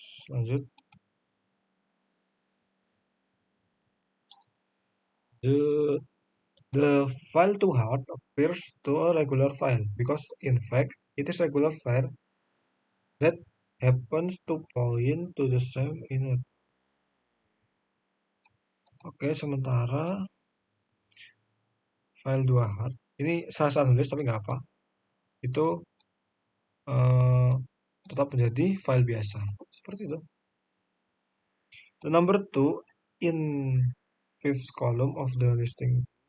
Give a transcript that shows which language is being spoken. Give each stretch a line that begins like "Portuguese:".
English: Lanjut, the file to hard appears to a regular file because in fact it is regular file that happens to point to the same init.
Indonesian: Oke, sementara file 2 hard ini salah tulis tapi nggak apa, itu tetap menjadi file biasa seperti itu.
English: The number 2 in fifth column of the listing.